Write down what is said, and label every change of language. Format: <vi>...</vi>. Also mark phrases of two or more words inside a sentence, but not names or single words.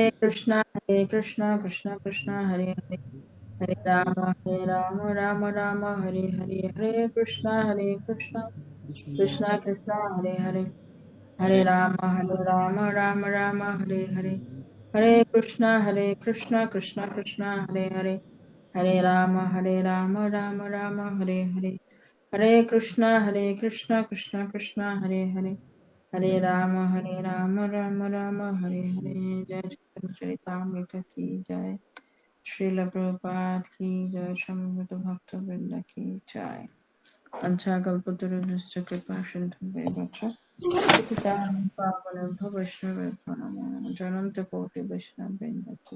<sa>কৃষ্ণ কৃষ্ণ কৃষ্ণ হরে হরে, হরে রাম রাম হরে হরে, হরে কৃষ্ণ কৃষ্ণ কৃষ্ণ হরে হরে, হরে রাম রাম হরে হরে, হরে কৃষ্ণ কৃষ্ণ হরে হরে, হরে রাম রাম হরে হরে, হরে কৃষ্ণ কৃষ্ণ হরে হরে, হরে রাম রাম হরে হরে।</sa> <bn>জয় চৈতন্য চরিতামৃত কি জয়, শ্রীল প্রভুপাদ কি জয়, সমবেত ভক্তবৃন্দ কি জয়।</bn> <sa>कल्पतरुश्च कृपासिन्धुभ्यश्च पतितानां पावनेभ्यो वैष्णवेभ्यो नमो नमः। जयन्त कोटि वैष्णव</sa>